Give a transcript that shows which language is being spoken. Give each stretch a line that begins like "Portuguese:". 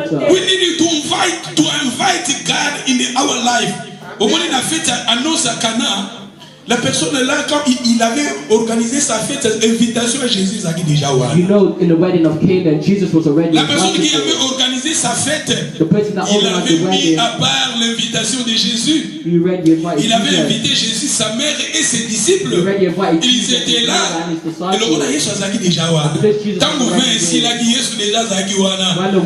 English: We need you to invite God in our life.
French: Au moment où la fête annonce à Cana, la personne là, quand il avait organisé sa fête, invitation à Jésus, ça déjà ouais.
English: You know, in the wedding of Canaan, Jesus was already.
French: La personne qui avait organisé sa fête, il avait mis à part l'invitation de Jésus. Il avait invité Jésus, sa mère et ses disciples. Ils étaient là. Et le roi
Lingala: Yesu azaki
French: déjà ouais. Tant que vous ici là, Yesu déjà
Lingala: azaki wana.